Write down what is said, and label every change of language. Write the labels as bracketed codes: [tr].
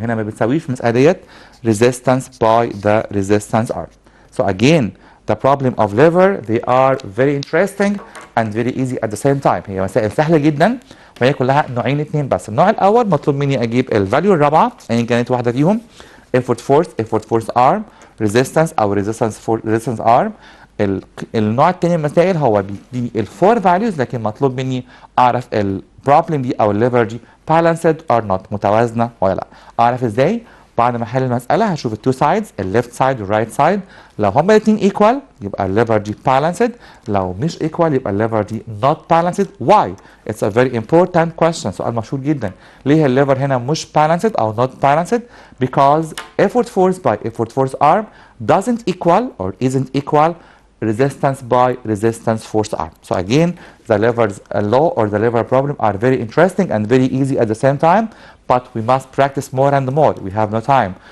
[ar] هنا ما بتساويش في المسألة ديت [en] resistance by the resistance arm. So again the problem of lever they are very interesting and very easy at the same time. [ar] هي مسائل سهلة جدا وهي كلها نوعين اتنين بس. النوع الأول مطلوب مني أجيب الفاليو الرابعة أيا كانت واحدة فيهم [en] effort force arm resistance [ar] أو resistance arm. النوع الثاني من المسائل هو بيديني الفور فاليوز لكن مطلوب مني اعرف البروبلم دي او الليفر دي [en] balanced or not [ar] متوازنه ولا لا. اعرف ازاي؟ بعد ما احل المساله هشوف التو سايدز الليفت سايد والرايت سايد لو هما الاثنين ايكوال يبقى الليفر دي balanced لو مش ايكوال يبقى الليفر دي not balanced. [en] Why? It's a very important question. [ar] سؤال مشهور جدا. ليه الليفر هنا مش [en] balanced او not balanced؟ Because effort force by effort force arm doesn't equal or isn't equal resistance by resistance force arm. So again the lever's law or the lever problem are very interesting and very easy at the same time, but we must practice more and more. We have no time.